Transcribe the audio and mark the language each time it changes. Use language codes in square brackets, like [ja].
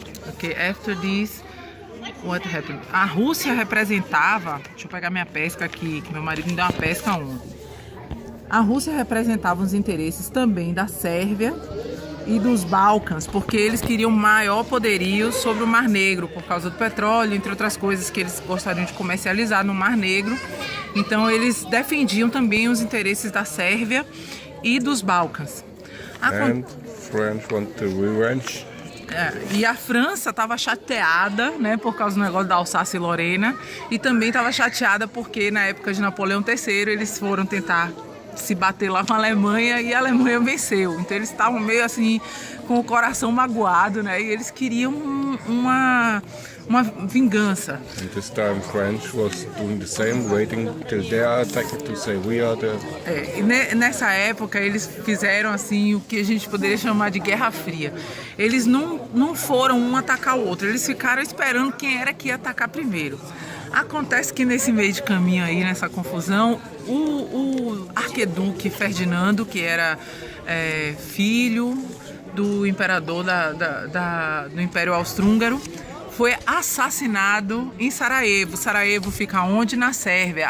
[en] Okay, after this, what happened? [pt] A Rússia representava, deixa eu pegar minha pesca aqui, que meu marido me deu uma pesca ontem. A Rússia representava os interesses também da Sérvia e dos Balcãs, porque eles queriam maior poderio sobre o Mar Negro, por causa do petróleo, entre outras coisas que eles gostariam de comercializar no Mar Negro. Então eles defendiam também os interesses da Sérvia e dos Balcãs. [en] And French want to revenge. [pt] E a França estava chateada, né, por causa do negócio da Alsácia e Lorena, e também estava chateada porque na época de Napoleão III eles foram tentar se bater lá com a Alemanha e a Alemanha venceu. Então eles estavam meio assim com o coração magoado, né, e eles queriam uma vingança. [en] And this time French was doing the same, waiting till they are attacked to say we are the... [pt] E nessa época eles fizeram assim o que a gente poderia chamar de Guerra Fria. Eles não foram um atacar o outro, eles ficaram esperando quem era que ia atacar primeiro. Acontece que nesse meio de caminho aí, nessa confusão, o arquiduque Ferdinando, que era filho do imperador do Império Austro-Húngaro, foi assassinado em Sarajevo. Sarajevo fica onde? Na Sérvia.